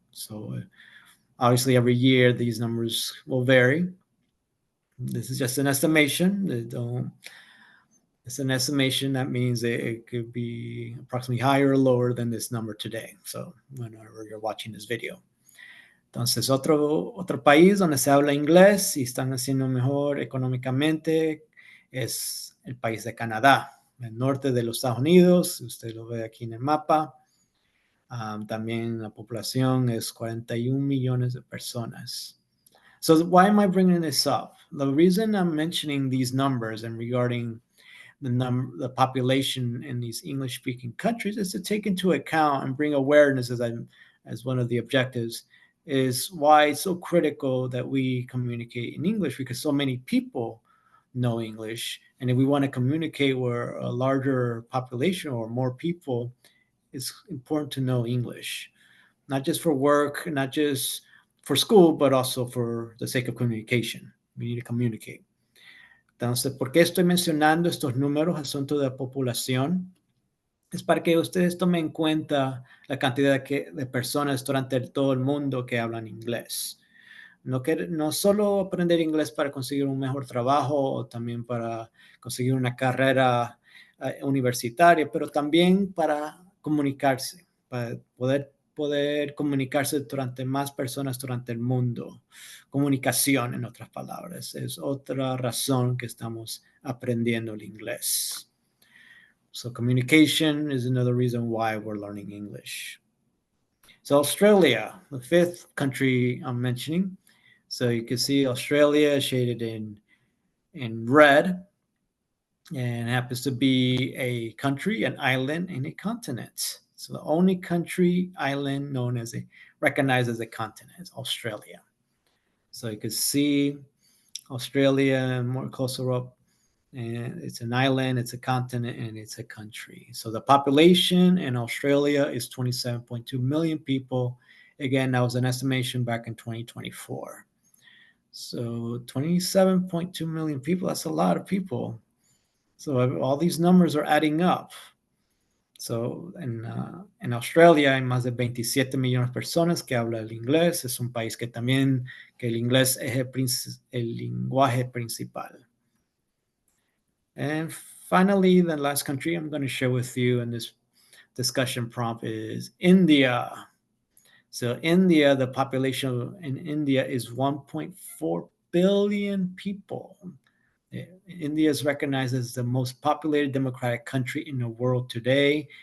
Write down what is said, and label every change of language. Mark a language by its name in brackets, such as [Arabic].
[English] So obviously every year these numbers will vary. This is just an estimation. It's an estimation. That means it could be approximately higher or lower than this number today. So whenever you're watching this video. [Spanish] Entonces, otro país donde se habla inglés y están haciendo mejor económicamente es el país de Canadá, el norte de los Estados Unidos. Usted lo ve aquí en el mapa. También la población es 41 millones de personas. [English] So why am I bringing this up? The reason I'm mentioning these numbers and regarding the population in these English-speaking countries is to take into account and bring awareness as one of the objectives, is why it's so critical that we communicate in English, because so many people know English. And if we want to communicate with a larger population or more people, it's important to know English, not just for work, not just for school, but also for the sake of communication. We need to communicate. [Spanish] Entonces, ¿por qué estoy mencionando estos números, asunto de población? Es para que ustedes tomen en cuenta la cantidad de personas durante todo el mundo que hablan inglés. No solo aprender inglés para conseguir un mejor trabajo o también para conseguir una carrera universitaria, pero también para comunicarse, para poder comunicarse durante más personas durante el mundo. Comunicación, en otras palabras, es otra razón que estamos aprendiendo el inglés. [English] So communication is another reason why we're learning English. So Australia, the fifth country I'm mentioning. So you can see Australia shaded in red, and happens to be a country, an island, and a continent. So the only country, island known as recognized as a continent is Australia. So you can see Australia more closer up, and it's an island, it's a continent, and it's a country. So the population in Australia is 27.2 million people. Again, that was an estimation back in 2024. So 27.2 million people, that's a lot of people. So all these numbers are adding up. [Spanish] So en Australia hay más de 27 millones de personas que hablan el inglés. Es un país que también que el inglés es el lenguaje principal. [English] And finally, the last country I'm going to share with you in this discussion prompt is India. So India, the population in India is 1.4 billion people. India is recognized as the most populated democratic country in the world today.